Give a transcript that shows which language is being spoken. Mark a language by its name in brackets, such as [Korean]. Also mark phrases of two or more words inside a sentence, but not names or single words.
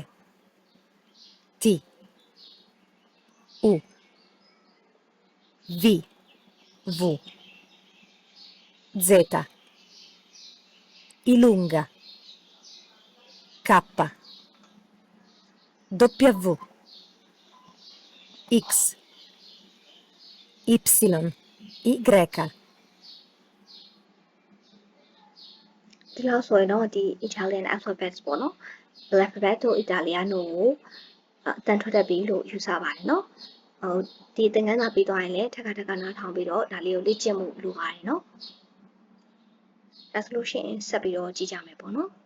[Italian] T U V V Z Ilunga K W X Y Y [Burmese] ဒီလောက်ဆိုရင်တော့ဒီ [English] Italian alphabet [Burmese] ပေါ့နော် alphabet တို့ Italiano ကိုအတန်ထွက်တတ်ပြီလို့ယူဆပါတယ်နော်ဟိုဒီသင်ခန်းစာပြီးသွားရင်လည်းထပ်ခါနားထောင်ပြီးတော့ဒါလေးကိုလေ့ကျင့်မှုလိုပါတယ်နော်ဒါဆိုလို့ရှိရင်ဆက်ပြီးတော့ကြည့်ကြမယ်ပေါ့နော်